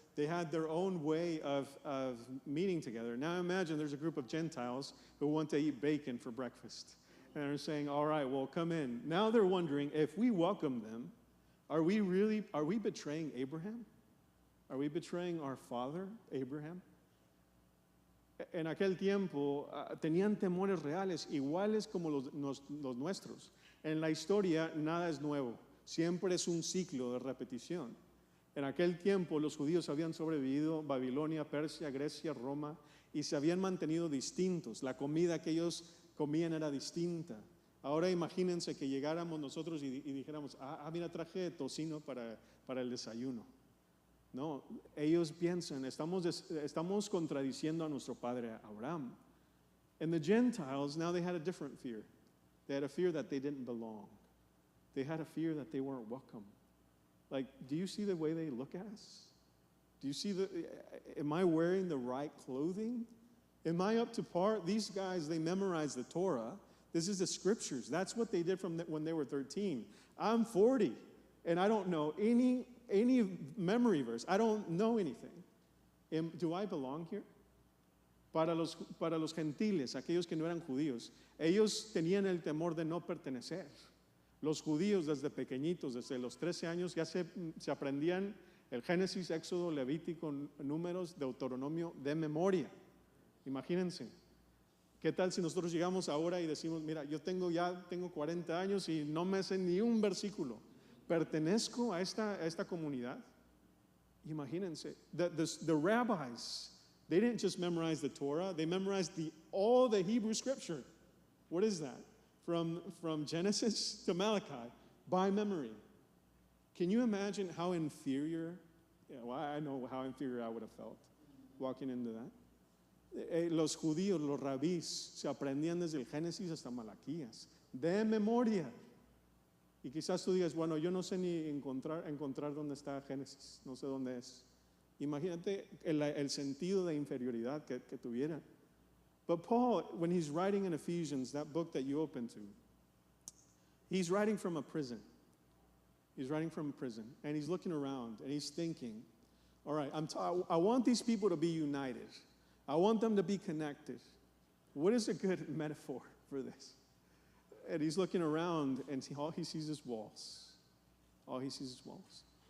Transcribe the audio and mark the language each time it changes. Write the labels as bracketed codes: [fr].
[en] They had their own way of meeting together. Now imagine there's a group of Gentiles who want to eat bacon for breakfast. And they're saying, all right, well, come in. Now they're wondering, if we welcome them, are we betraying Abraham? Are we betraying our father, Abraham? [es] En aquel tiempo tenían temores reales, iguales como los nuestros. En la historia nada es nuevo, siempre es un ciclo de repetición. En aquel tiempo los judíos habían sobrevivido Babilonia, Persia, Grecia, Roma, y se habían mantenido distintos. La comida que ellos comían era distinta. Ahora imagínense que llegáramos nosotros y dijéramos, mira, traje tocino para el desayuno. No, ellos piensan, estamos contradiciendo a nuestro padre Abraham. [en] And the Gentiles, now they had a different fear. They had a fear that they didn't belong. They had a fear that they weren't welcome. Like, do you see the way they look at us? Do you see am I wearing the right clothing? Am I up to par? These guys, they memorized the Torah. This is the scriptures. That's what they did when they were 13. I'm 40, and I don't know any memory verse. I don't know anything. Do I belong here? [es] Para los gentiles, aquellos que no eran judíos, ellos tenían el temor de no pertenecer. Los judíos desde pequeñitos, desde los 13 años, ya se aprendían el Génesis, Éxodo, Levítico, Números, Deuteronomio de memoria. Imagínense. ¿Qué tal si nosotros llegamos ahora y decimos, mira, yo tengo 40 años y no me sé ni un versículo? ¿Pertenezco a esta comunidad? Imagínense. [en] The rabbis, they didn't just memorize the Torah, they memorized all the Hebrew scripture. What is that? From Genesis to Malachi, by memory. Can you imagine how inferior, I know how inferior I would have felt walking into that. [es] Los judíos, los rabís, se aprendían desde el Génesis hasta Malaquías, de memoria. Y quizás tú digas, bueno, yo no sé ni encontrar dónde está Génesis, no sé dónde es. Imagínate el sentido de inferioridad que tuviera. [en] But Paul, when he's writing in Ephesians, that book that you open to, he's writing from a prison. He's writing from a prison, and he's looking around, and he's thinking, all right, I want these people to be united. I want them to be connected. What is a good metaphor for this? And he's looking around, and all he sees is walls. all he sees is walls.